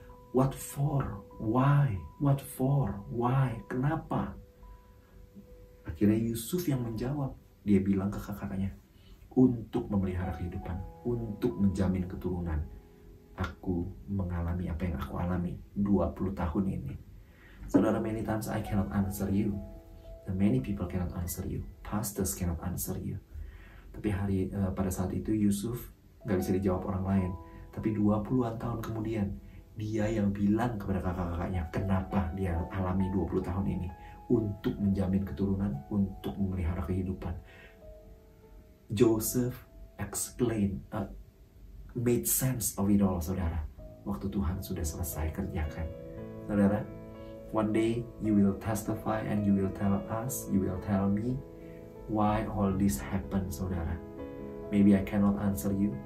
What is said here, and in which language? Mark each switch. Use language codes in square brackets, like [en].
[en] What for? Why? What for? Why? [id] Kenapa? Akhirnya Yusuf yang menjawab. Dia bilang ke kakaknya, untuk memelihara kehidupan, untuk menjamin keturunan. Aku mengalami apa yang aku alami 20 tahun ini. [en] Saudara, many times I cannot answer you. And many people cannot answer you. Pastors cannot answer you. [id] Tapi pada saat itu Yusuf gak bisa dijawab orang lain. Tapi 20-an tahun kemudian, dia yang bilang kepada kakak-kakaknya kenapa dia alami 20 tahun ini. Untuk menjamin keturunan, untuk memelihara kehidupan. [en] Joseph explain, made sense of it all, saudara. [id] Waktu Tuhan sudah selesai kerjakan. [en] Saudara, one day you will testify and you will tell us, you will tell me why all this happened, saudara. Maybe I cannot answer you.